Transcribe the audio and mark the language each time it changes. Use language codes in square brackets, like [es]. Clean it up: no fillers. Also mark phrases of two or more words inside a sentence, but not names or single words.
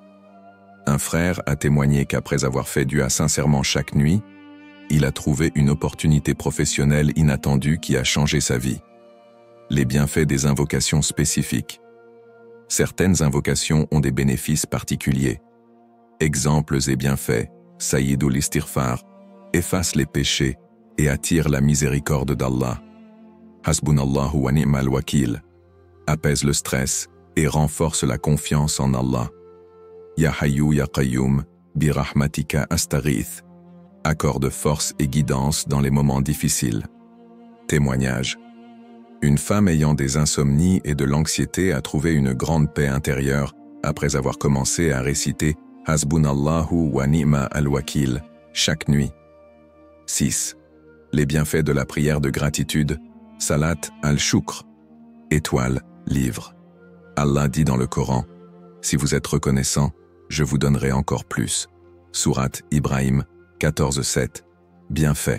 [fr] Un frère a témoigné qu'après avoir fait dua sincèrement chaque nuit, il a trouvé une opportunité professionnelle inattendue qui a changé sa vie. Les bienfaits des invocations spécifiques. Certaines invocations ont des bénéfices particuliers. Exemples et bienfaits. Sayyidul Istighfar efface les péchés et attire la miséricorde d'Allah. [ar] حسبنا الله ونعم الوكيل [fr] apaise le stress et renforce la confiance en Allah. [ar] يا حي يا قيوم برحمتك أستغيث [fr] accorde force et guidance dans les moments difficiles. Témoignage. Une femme ayant des insomnies et de l'anxiété a trouvé une grande paix intérieure après avoir commencé à réciter [ar] حسبنا الله ونعم الوكيل [fr] chaque nuit. 6. Les bienfaits de la prière de gratitude, Salat al-Shukr, étoile, livre. Allah dit dans le Coran, « Si vous êtes reconnaissant, je vous donnerai encore plus. » Sourate Ibrahim 14:7. Bienfait.